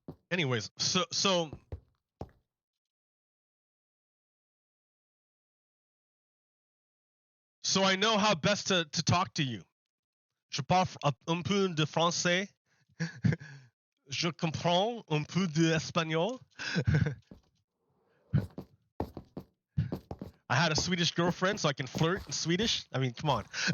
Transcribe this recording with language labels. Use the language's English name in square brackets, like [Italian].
[English] Anyways, so I know how best to talk to you. [French] Je parle un peu de français. Je comprends un peu d'espagnol. [English] I had a Swedish girlfriend, so I can flirt in Swedish. I mean, come on.